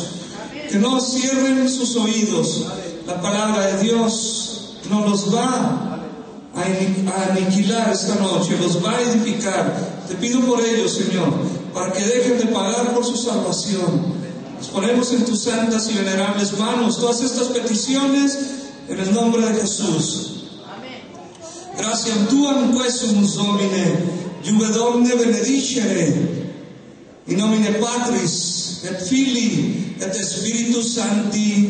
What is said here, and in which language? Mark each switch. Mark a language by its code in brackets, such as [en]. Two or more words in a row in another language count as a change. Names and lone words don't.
[es] Que no cierren sus oídos. La palabra de Dios no los va a aniquilar esta noche, los va a edificar. Te pido por ellos, Señor, para que dejen de pagar por su salvación. Nos ponemos en tus santas y venerables manos todas estas peticiones en el nombre de Jesús. [la] Gratiam tuam quesumus Domine, iube Domine benedicere, in nomine Patris et Filii et Spiritus Sancti.